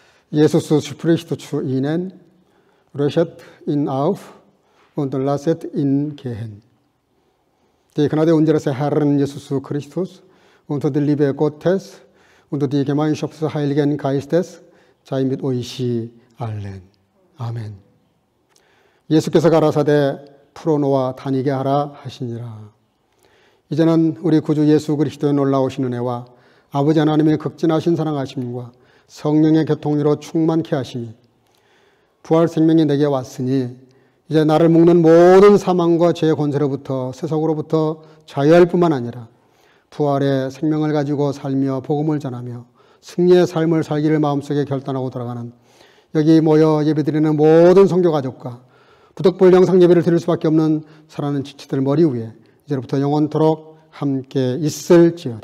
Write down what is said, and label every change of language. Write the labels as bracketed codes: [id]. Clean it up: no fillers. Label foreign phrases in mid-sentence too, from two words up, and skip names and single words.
[de] Jesus spricht zu ihnen, Rechet ihn auf und lasset ihn gehen. Die Gnade unseres Herrn Jesus Christus und die Liebe Gottes und die Gemeinschaft des Heiligen Geistes sei mit euch allen. [ko] 아멘. 예수께서 가라사대 풀어놓아 다니게 하라 하시니라. 이제는 우리 구주 예수 그리스도의 놀라우신 은혜와 아버지 하나님의 극진하신 사랑하심과 성령의 교통으로 충만케 하심이 부활 생명이 내게 왔으니 이제 나를 묶는 모든 사망과 죄의 권세로부터 세속으로부터 자유할 뿐만 아니라 부활의 생명을 가지고 살며 복음을 전하며 승리의 삶을 살기를 마음속에 결단하고 돌아가는 여기 모여 예배드리는 모든 성교 가족과 부득불 영상 예배를 드릴 수밖에 없는 사랑하는 지체들 머리 위에 이제부터 영원토록 함께 있을지어다.